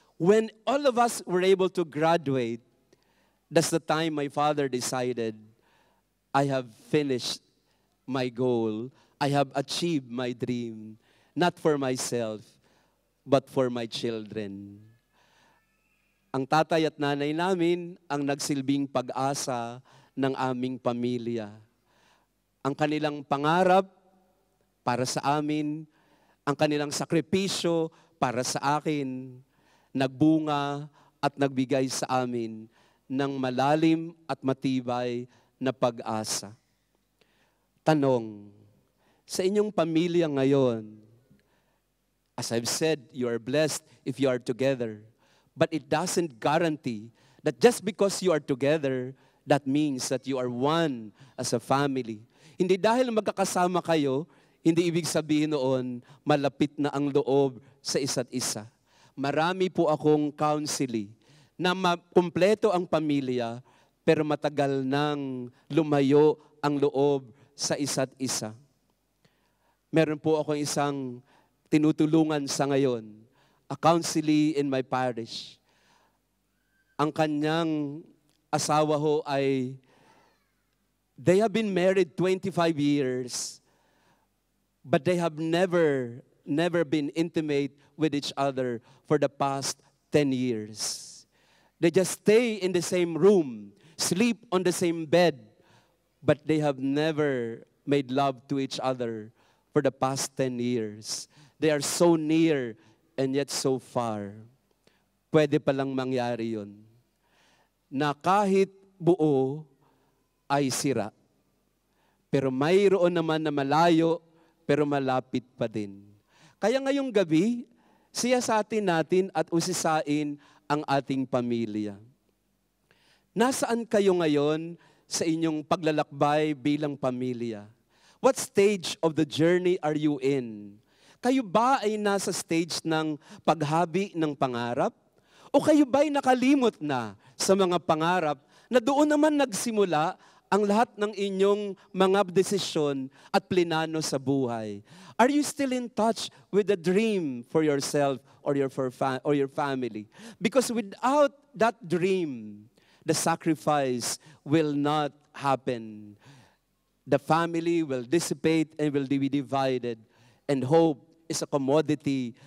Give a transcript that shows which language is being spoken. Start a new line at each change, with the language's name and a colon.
English: When all of us were able to graduate, that's the time my father decided, I have finished my goal. I have achieved my dream. Not for myself, but for my children.
Filipino: Ang tatay at nanay namin ang nagsilbing pag-asa ng aming pamilya. Ang kanilang pangarap para sa amin, ang kanilang sakripisyo para sa akin, nagbunga at nagbigay sa amin ng malalim at matibay na pag-asa. Tanong, sa inyong pamilya ngayon,
English: as I've said, you are blessed if you are together. But it doesn't guarantee that just because you are together, that means that you are one as a family.
Filipino: Hindi dahil magkakasama kayo, hindi ibig sabihin noon, malapit na ang loob sa isa't isa. Marami po akong counseling na kumpleto ang pamilya, pero matagal nang lumayo ang loob sa isa't isa. Meron po akong isang tinutulungan sa ngayon,
English: a counselee in my parish.
Filipino: Ang kanyang asawa ho ay,
English: they have been married 25 years, but they have never been intimate with each other for the past 10 years. They just stay in the same room, sleep on the same bed, but they have never made love to each other for the past 10 years. They are so near and yet so far.
Filipino: Pwede palang mangyari yun. Na kahit buo ay sira. Pero mayroon naman na malayo pero malapit pa din. Kaya ngayong gabi, siyasatin natin at usisain ang ating pamilya. Nasaan kayo ngayon sa inyong paglalakbay bilang pamilya?
English: What stage of the journey are you in?
Filipino: Kayo ba ay nasa stage ng paghabi ng pangarap? O kayo ba ay nakalimot na sa mga pangarap na doon naman nagsimula ang lahat ng inyong mga desisyon at plinano sa buhay?
English: Are you still in touch with the dream for yourself or your family? Because without that dream, the sacrifice will not happen. The family will dissipate and will be divided. And hope is a commodity.